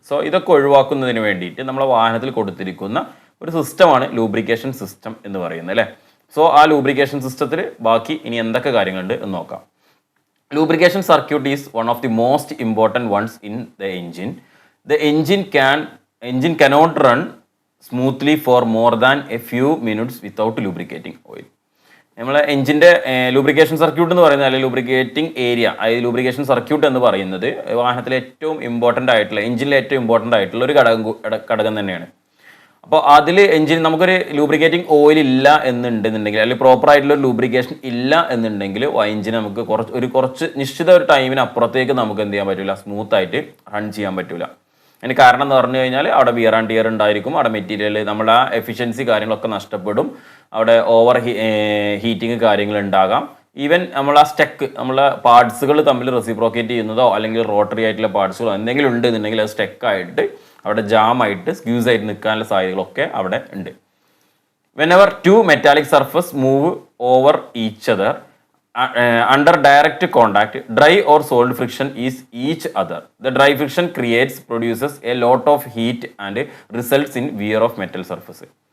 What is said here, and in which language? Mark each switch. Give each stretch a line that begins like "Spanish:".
Malayalam: So ഇതൊക്കെ ഒഴിവാക്കുന്നതിന് വേണ്ടിയിട്ട് നമ്മളെ വാഹനത്തിൽ കൊടുത്തിരിക്കുന്ന ഒരു സിസ്റ്റമാണ് ലൂബ്രിക്കേഷൻ സിസ്റ്റം എന്ന് പറയുന്നത് അല്ലേ. സോ ആ ലൂബ്രിക്കേഷൻ സിസ്റ്റത്തിൽ ബാക്കി ഇനി എന്തൊക്കെ കാര്യങ്ങളുണ്ട് എന്ന് നോക്കാം.
English: Lubrication circuit is one of the most important ones in the engine. The engine cannot run smoothly for more than a few minutes without lubricating oil.
Malayalam: നമ്മളെ എഞ്ചിൻ്റെ ലൂബ്രിക്കേഷൻ സർക്യൂട്ട് എന്ന് പറയുന്നത്, അല്ലെങ്കിൽ ലൂബ്രിക്കേറ്റിംഗ് ഏരിയ, അതായത് ലൂബ്രിക്കേഷൻ സർക്യൂട്ട് എന്ന് പറയുന്നത് വാഹനത്തിലെ ഏറ്റവും important ആയിട്ടുള്ള, എഞ്ചിനിലെ ഏറ്റവും ഇമ്പോർട്ടൻ്റ് ആയിട്ടുള്ള ഒരു ഘടകം തന്നെയാണ്. അപ്പോൾ അതിൽ നമുക്കൊരു ലൂബ്രിക്കേറ്റിംഗ് ഓയിൽ ഇല്ല എന്നുണ്ടെന്നുണ്ടെങ്കിൽ, അല്ലെങ്കിൽ പ്രോപ്പർ ആയിട്ടുള്ള ഒരു ലൂബ്രിക്കേഷൻ ഇല്ല എന്നുണ്ടെങ്കിൽ എഞ്ചിന് നമുക്ക് കുറച്ച് നിശ്ചിത ഒരു ടൈമിന് അപ്പുറത്തേക്ക് നമുക്ക് എന്ത് ചെയ്യാൻ പറ്റില്ല, സ്മൂത്തായിട്ട് റൺ ചെയ്യാൻ പറ്റില്ല. അതിന് കാരണം എന്ന് പറഞ്ഞു കഴിഞ്ഞാൽ അവിടെ വിയർ ആൻഡ് ടിയർ ഉണ്ടായിരിക്കും, അവിടെ മെറ്റീരിയൽ നമ്മുടെ ആ എഫിഷ്യൻസി കാര്യങ്ങളൊക്കെ നഷ്ടപ്പെടും, അവിടെ ഓവർ ഹീറ്റിംഗ് കാര്യങ്ങൾ ഉണ്ടാകാം. ഈവൻ നമ്മൾ ആ നമ്മളെ പാർട്സുകൾ തമ്മിൽ റെസിപ്രോക്കേറ്റ് ചെയ്യുന്നതോ അല്ലെങ്കിൽ റോട്ടറി ആയിട്ടുള്ള പാർട്സുകളോ എന്തെങ്കിലും ഉണ്ട് എന്നുണ്ടെങ്കിൽ അത് സ്റ്റെക്കായിട്ട് അവിടെ ജാമായിട്ട് സ്ക്യൂസ് ആയിട്ട് നിൽക്കാനുള്ള സാധ്യതകളൊക്കെ അവിടെ ഉണ്ട്.
English: Whenever two metallic surface move over each other under direct contact, dry or solid friction is each other. The dry friction produces a lot of heat and results in wear of metal surface.